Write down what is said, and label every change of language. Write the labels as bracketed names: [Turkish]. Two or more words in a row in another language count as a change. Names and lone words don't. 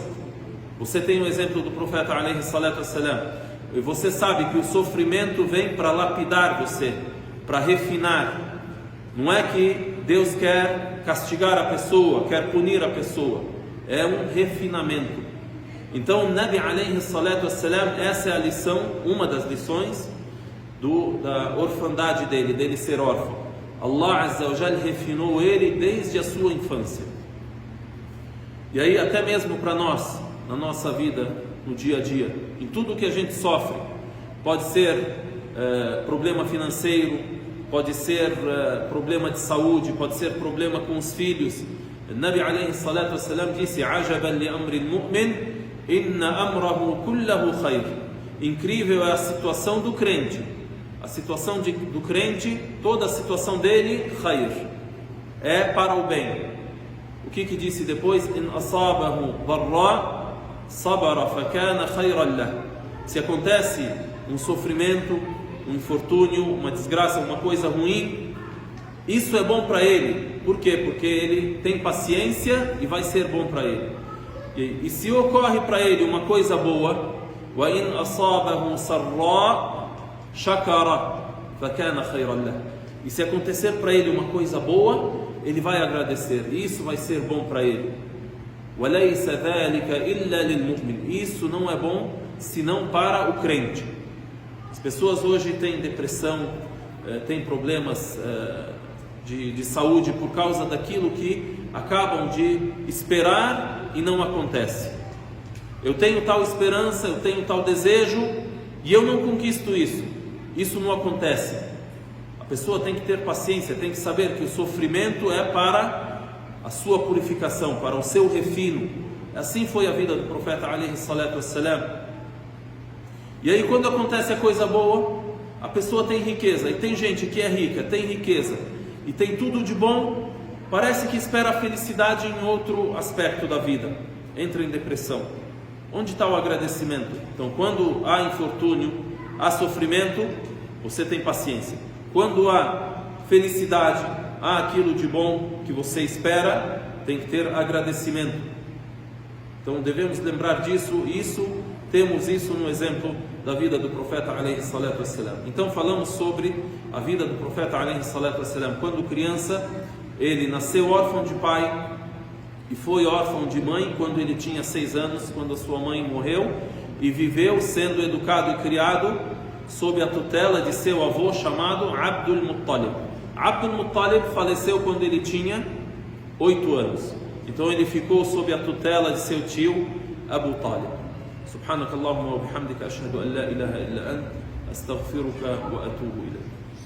[Portuguese] Você tem um exemplo do profeta [Arabic] عليه الصلاة والسلام, [Portuguese] e você sabe que o sofrimento vem para lapidar você, para refinar. Não é que Deus quer castigar a pessoa, quer punir a pessoa, é um refinamento. Então o Nabi [Arabic] عليه الصلاة والسلام, [Portuguese] essa é a lição, uma das lições da orfandade dele ser órfão. [Arabic] الله عز وجل [Portuguese] refinou ele desde a sua infância. E aí até mesmo para nós, na nossa vida, no dia a dia, em tudo que a gente sofre, pode ser problema financeiro, pode ser problema de saúde, pode ser problema com os filhos. O Nabi [Arabic] عليه الصلاة والسلام [Portuguese] disse: [Arabic] "عجبا لأمر المؤمن إن أمره كله خير." [Portuguese] Incrível é a situação do crente. A situação do crente, toda a situação dele, khair, é para o bem. O que disse depois? [Arabic] "إن أصابه ضراء صبر فكان خيرا له." [Portuguese] Se acontece um sofrimento, um infortúnio, uma desgraça, uma coisa ruim, isso é bom para ele. Por quê? Porque ele tem paciência e vai ser bom para ele. E se ocorre para ele uma coisa boa, [Arabic] وإن أصابه سراء شكر فكان خيرا له. [Portuguese] E se acontecer para ele uma coisa boa, ele vai agradecer, e isso vai ser bom para ele. [Arabic] وَلَيْسَ ذَلِكَ إِلَّا لِلْمُؤْمِنِ. [Portuguese] Isso não é bom senão para o crente. As pessoas hoje têm depressão, têm problemas de saúde por causa daquilo que acabam de esperar e não acontece. Eu tenho tal esperança, eu tenho tal desejo e eu não conquisto isso. Isso não acontece. A pessoa tem que ter paciência, tem que saber que o sofrimento é para a sua purificação, para o seu refino. Assim foi a vida do profeta [Arabic] عليه الصلاة والسلام. [Portuguese] E aí quando acontece a coisa boa, a pessoa tem riqueza, e tem gente que é rica, tem riqueza e tem tudo de bom, parece que espera a felicidade em outro aspecto da vida, entra em depressão. Onde está o agradecimento? Então quando há infortúnio, há sofrimento, você tem paciência. Quando há felicidade, há aquilo de bom que você espera, tem que ter agradecimento. Então devemos lembrar disso, temos isso no exemplo da vida do profeta [Arabic] عليه الصلاة والسلام. [Portuguese] Então falamos sobre a vida do profeta [Arabic] عليه الصلاة والسلام. [Portuguese] Quando criança, ele nasceu órfão de pai e foi órfão de mãe quando ele tinha 6 anos, quando a sua mãe morreu, e viveu sendo educado e criado sob a tutela de seu avô chamado Abdul Muttalib. Abdul Muttalib faleceu quando ele tinha 8 anos. Então ele ficou sob a tutela de seu tio Abu Talib. [Arabic] سبحانك اللهم وبحمدك أشهد أن لا إله إلا أنت أستغفرك وأتوب إليك.